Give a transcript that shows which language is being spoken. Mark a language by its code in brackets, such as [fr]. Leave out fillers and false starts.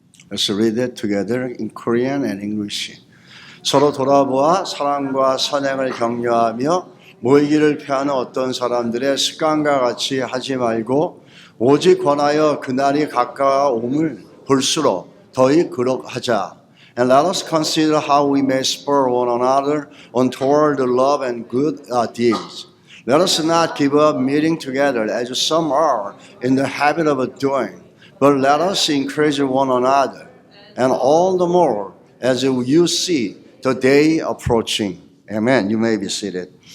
[en] Let's read it together in Korean and English. [ko] 서로 돌아보아 사랑과 선행을 격려하며 모이기를 피하는 어떤 사람들의 습관과 같이 하지 말고 오직 권하여 그날이 가까움을 볼수록 더욱 그럭하자. [en] And let us consider how we may spur one another on toward love and good deeds. Let us not give up meeting together as some are in the habit of doing, but let us encourage one another, and all the more as you see the day approaching. Amen. You may be seated.